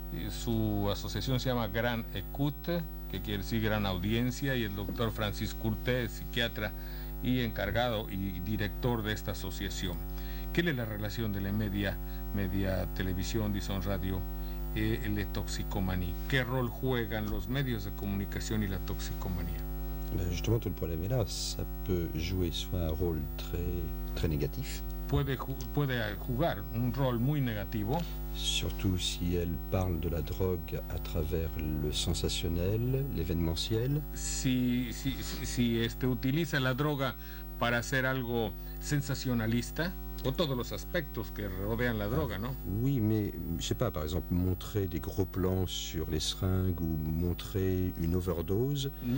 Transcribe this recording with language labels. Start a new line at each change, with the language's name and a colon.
Spanish: Su asociación se llama Gran Écoute, que quiere decir gran audiencia, y el doctor Francis Courtet es psiquiatra y encargado y director de esta asociación. ¿Qué es la relación de la media televisión,
French: disons
Spanish: radio, y la toxicomanía? ¿Qué rol juegan los medios de comunicación y la toxicomanía?
French: Justement, tout le problème est là. Ça peut jouer soit un rôle très négatif.
Spanish: Puede jugar un rol muy negativo.
French: Surtout si elle parle de la drogue à travers le sensationnel, l'événementiel.
Spanish: Si utiliza la droga para hacer algo sensacionalista, o todos los aspectos que rodean la droga, ¿no?
French: Oui, mais je sais pas, par exemple, montrer des gros plans sur les seringues ou montrer une overdose.